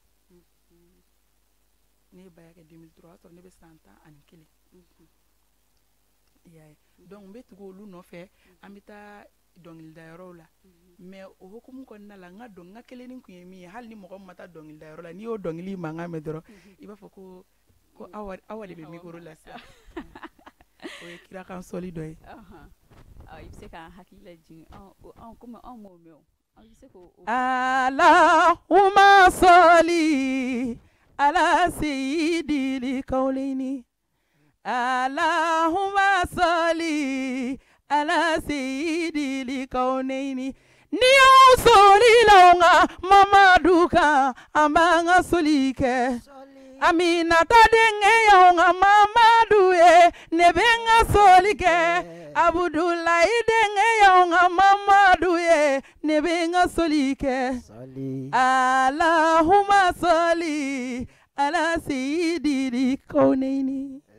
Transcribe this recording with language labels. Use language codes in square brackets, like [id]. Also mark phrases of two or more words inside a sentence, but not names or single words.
[bm] ne ye baya kɛ 2003 o y'a sɔrɔ ne bɛ san 11 donc n bɛ tugu olu nɔfɛ an bɛ taa dɔnkilidayɔrɔw la mais o hukumu kɔnɔna la n ka kelenni kun ye min ye hali ni mɔgɔ min ma taa dɔnkilidayɔrɔ la n'i y'o dɔnkili mankan mɛn dɔrɔn i b'a fɔ ko awa de bɛ micro la sisan o ye kirakan sɔli dɔ ye i bɛ se k'an hakili lajigin komi anw m'o mɛn o an bɛ se k'o [ar] اللهم صل على سيد الكونين اللهم صل على سيد الكونين [bm] ni y'o soli la nga Mamadu kan an b'an ka soli kɛ Aminata denkɛ y'o nga Mamadu ye ne bɛ n ka soli kɛ Abudulayi denkɛ y'o nga Mamadu ye ne bɛ n ka soli kɛ [ar] اللهم صل على سيد الكونين.